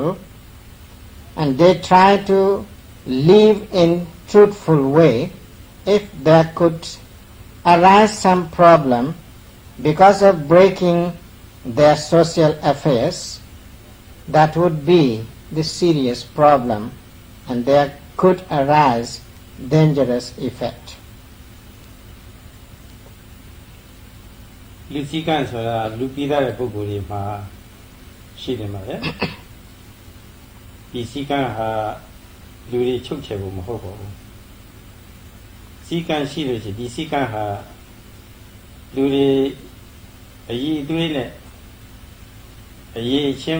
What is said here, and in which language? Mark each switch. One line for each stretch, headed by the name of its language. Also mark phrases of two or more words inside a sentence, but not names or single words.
English: and they try to live in truthful way, if there could arise some problem because of breaking their social affairs, that would be the serious problem, and there could arise dangerous effect.
Burmese: လူစည်းကမ်းဆိုတာလူပြီးသားတဲ့ပုဂ္ဂိုလ်တွေမှာရှိနေမှာပဲဒီစည်းကမ်းဟာလူတွေချုပ်ချယ်ဖို့မဟုတ်ပါဘူး စည်းကမ်းရှိလို့ရှိရင်ဒီစည်းကမ်းဟာလူတွေအရေးအသွေးနဲ့အရေးအချင်း